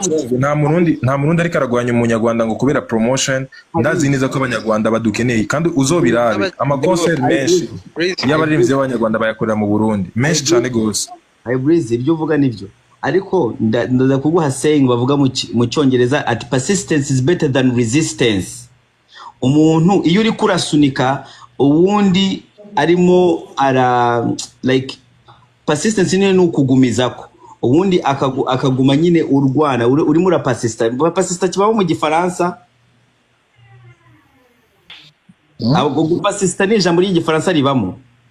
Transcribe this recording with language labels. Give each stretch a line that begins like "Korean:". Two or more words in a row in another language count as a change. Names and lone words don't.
Rundi: nta murundi ariko aragwanya umunyarwanda ngo kubera promotion ndazi neza ko abanyarwanda badukeneye kandi uzobirabe amaconcert menshi y'abaririmbyi b'abanyarwanda bayakorera mu Burundi menshi cyane gose Breezy ibyo uvuga nivyo ariko ndaza kuguha saying bavuga mu cyongereza ati
English: persistence is better than resistance
Rundi: umuntu iyo uri kurasunika uwundi arimo
English: like persistence
Rundi: ni ukugumizako ubundi akaguma nyine urwana urimo urapasista kibaho mu gifaransa abo gupasista ni ijambo ry'igifaransa ribamo